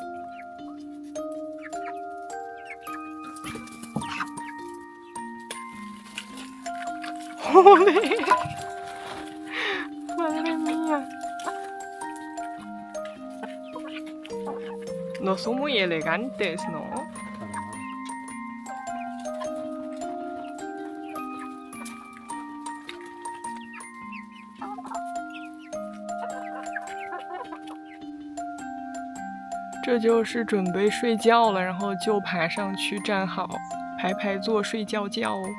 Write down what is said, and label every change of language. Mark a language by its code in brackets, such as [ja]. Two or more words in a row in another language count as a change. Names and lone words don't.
[es] ¡Joder! ¡Madre mía! No son muy elegantes, ¿no? Para nada. [zh] 这就是准备睡觉了，然后就爬上去站好，排坐睡觉觉。